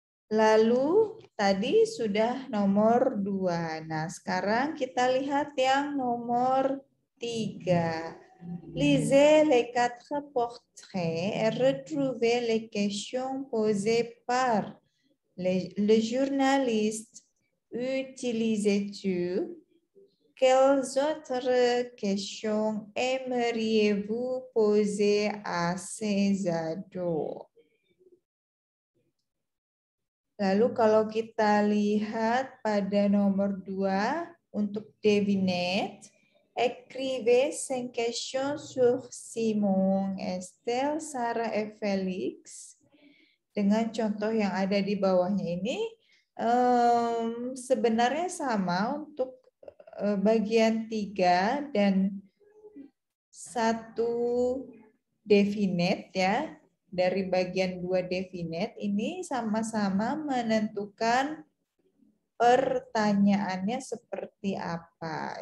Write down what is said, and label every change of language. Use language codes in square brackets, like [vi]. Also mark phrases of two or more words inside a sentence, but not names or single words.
[id] Lalu tadi sudah nomor 2. Nah, sekarang kita lihat yang nomor 3. [fr] Lisez les 4 portraits et retrouvez les questions posées par le journaliste. Utilisez-tu? Quelles autres questions aimeriez-vous poser à ces ados? [id] Lalu kalau kita lihat pada nomor 2 untuk devinette, [fr] écrivez 5 questions sur Simon, Estelle, Sarah, et Félix. [id] Dengan contoh yang ada di bawahnya ini, sebenarnya sama untuk bagian 3 dan 1 definite ya. Dari bagian 2 definite ini sama-sama menentukan pertanyaannya seperti apa.